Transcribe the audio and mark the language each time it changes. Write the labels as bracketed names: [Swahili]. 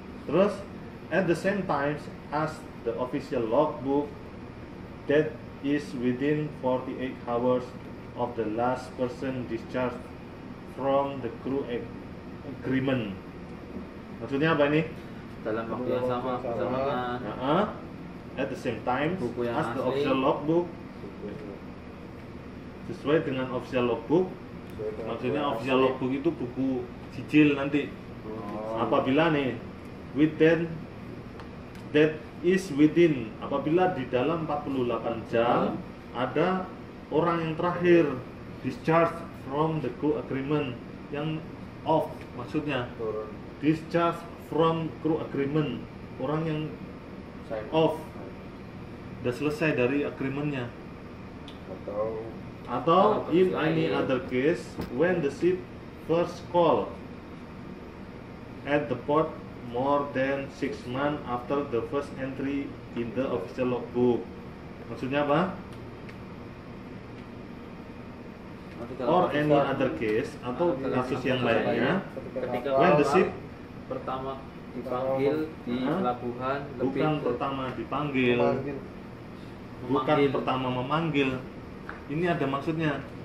[Indonesian] Terus [English] at the same time as the official logbook that is within 48 hours of the last person discharged from the crew agreement. [Indonesian] Maksudnya apa ini? Dalam waktu yang sama bersamaan. [English] At the same time [Indonesian] Buku yang [English] as the [Indonesian] asli. [English] official logbook, [Indonesian] sesuai dengan [English] official logbook. [Indonesian] Maksudnya official logbook itu buku sijil nanti. Apabila nih [English] within that is within, [Indonesian] apabila di dalam 48 jam ada orang yang terakhir [English] discharge from the crew agreement, [Indonesian] yang off, maksudnya [English] discharge from crew agreement, [Indonesian] orang yang off, udah selesai dari agreementnya. Atau [English] in any other case when the ship first call at the port more than 6 months after the first entry in the official logbook. [Indonesian] Maksudnya apa? [English] Or any other case, [Indonesian] atau kasus yang lainnya Ketika [English] when the ship [Indonesian] pertama dipanggil di pelabuhan, bukan pertama dipanggil, bukan pertama memanggil. Ini ada maksudnya.